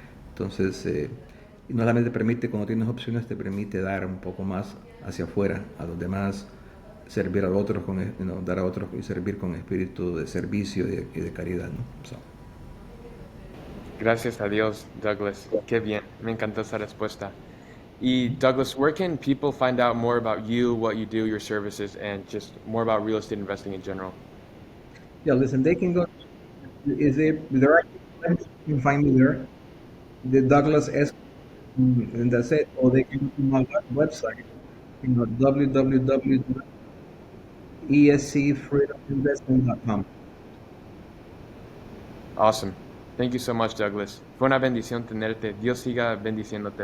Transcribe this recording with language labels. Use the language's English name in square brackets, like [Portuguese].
[Spanish] Entonces, y no solamente permite, cuando tienes opciones, te permite dar un poco más hacia afuera, a los demás, servir a otros, dar a otros y servir con espíritu de servicio y de caridad, ¿no? [English] So. [Spanish] Gracias a Dios, Douglas. Qué bien. Me encantó esa respuesta. [English] Y Douglas, where can people find out more about you, what you do, your services, and just more about real estate investing in general? Yeah, listen, they can go, there are, you can find me there, the Douglas Escobar, and that's it, or they can go to my website, www.escfreedominvestment.com. Awesome. Thank you so much, Douglas. [Spanish] Fue una bendición tenerte. Dios siga bendiciéndote.